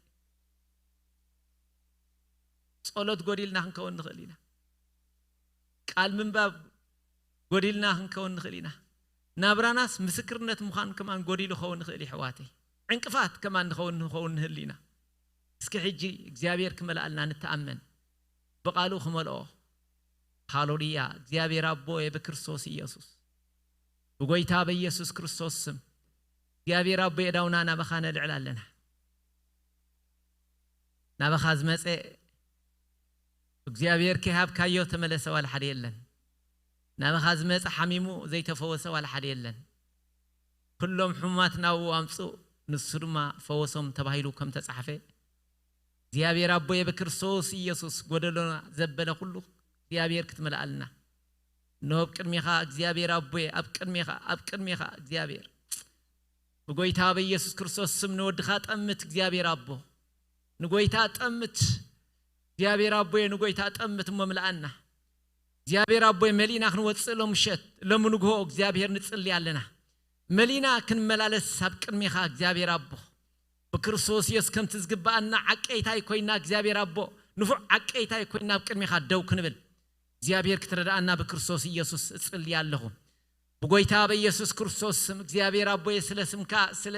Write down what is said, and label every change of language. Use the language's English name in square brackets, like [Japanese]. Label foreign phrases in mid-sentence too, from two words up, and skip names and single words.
[Tigrinya] ጸሎት ጎዲልና ክንከውን ንኽእል ኢና ቃል ምንባብ ጎዲልና ክንከውን ንኽእል ኢና ናብራናስ ምስክርነት ምዃን ከማን ጎዲሉ ኸውን ንኽእል ሕዋተይ ዕንቅፋት ከማን ንኸውን ንኽእል ኢና እስኪ ሕጂ እግዚአብሔር ክመልአልና ንተአመን በቃሉ ክመልኦ ሃሌሉያ እግዚአብሔር አቦዬ በክርስቶስ ኢየሱስ በጎይታ በኢየሱስ ክርስቶስ ስም እግዚአብሔር አቦዬ ዳውና ናባኻ ነልዕል ኣለና ናባኻ ዝመፀ እግዚአብሔር ከሃብካዮ ተመለሰ ዋላ ሓደ የለን ናባኻ ዝመፀ ሓሚሙ ዘይተፈወሰ ዋላ ሓደ የለን ኩሎም ሕሙማት ናብኡ ኣምፁ ንሱ ድማ ፈወሶም ተባሂሉ ከም ተጻሕፈ እግዚአብሔር አቦዬ በክርስቶስ ኢየሱስ ጎደሎና ዘበለ ሁሉ እግዚአብሔር ክትመልአልና ነው ቅድሚኻ እግዚአብሔር አቦዬ ኣብ ቅድሚኻ እግዚአብሔር በጎይታ በኢየሱስ ክርስቶስ ስም ንወድኻ ጠምት እግዚአብሔር አቦ ንጎይታ ጠምት እግዚአብሔር አቦዬ ንጎይታ ጠምት መምልአና እግዚአብሔር አቦዬ መሊና ክንወጽእ ለምሸት ለምንግሆ እግዚአብሔር ንጽልይ ኣለና መሊና ክንመላለስ ኣብ ቅድሚኻ እግዚአብሔር አቦ በክርስቶስ ኢየሱስ ከምቲ ዝግባእና ዓቀይታይ ኮይና እግዚአብሔር አቦ ንፉዕ ዓቀይታይ ኮይና ኣብ ቅድሚኻ ደው ክንብል እግዚአብሔር ክትረዳእና በክርስቶስ ኢየሱስ እጽልይ ኣለኹ በጎይታ በኢየሱስ ክርስቶስ ስም እግዚአብሔር አቦዬ ስለ ስምካ ስለ